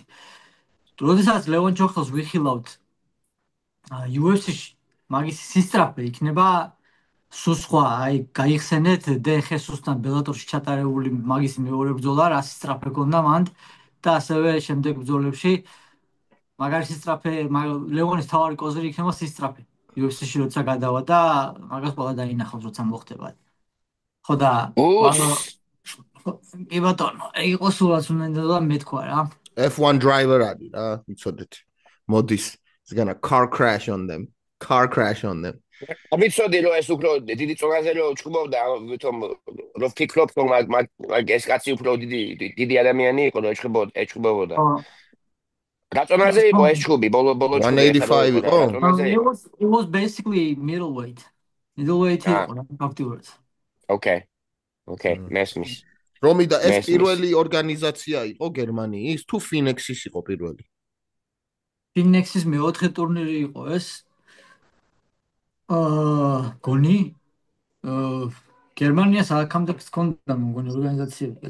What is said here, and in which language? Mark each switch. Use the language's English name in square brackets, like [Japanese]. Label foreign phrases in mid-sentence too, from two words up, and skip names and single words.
[Georgian] როდესაც ლევან ჩოხელს ვიხილავთ UFC-ში მაგის სისწრაფე იქნება სულ სხვა, აი გაიხსენეთ დე ხესუსთან ბელატორში ჩატარებული მაგის მეორე ბრძოლა, რა სისწრაფე ქონდა მანდ და ასევე შემდეგ ბრძოლებში მაგარი სისწრაფე ლევონის თავარი კოზირი იქნება სისწრაფე UFC-ში როცა გადავა და მაგას ყველა დაინახავს როცა მოხდება. ხო და კი ბატონო, იყო სულაც უნდა მეთქვა რა. [English] F1 driver [Georgian] არის რა, იცოდეთ. მოდის [English] is gonna car crash on them. [Georgian] ვიცოდი რომ ეს უფრო დიდი წონაზე რომ ჩხუბობდა, თვითონ რომ ფიქრობ რომ მაგ ეს კაცი უფრო დიდი ადამიანი იყო რომ ეჩხუბებოდა. რა წონაზე იყო ეს ჩხუბი? ბოლო 185 იყო? [English] It was basically middleweight. [Georgian] Middleweight იყო რა ფაქტიურად. Okay. ოკეი, მესმის. რომი და ეს პირველი ორგანიზაცია იყო გერმანიის თუ ფინექსის იყო პირველი? ფინექსის მეოთხე ტურნირი იყო ეს. გონი გერმანიას აქამდე ჰქონდა მგონი ორგანიზაციებიც.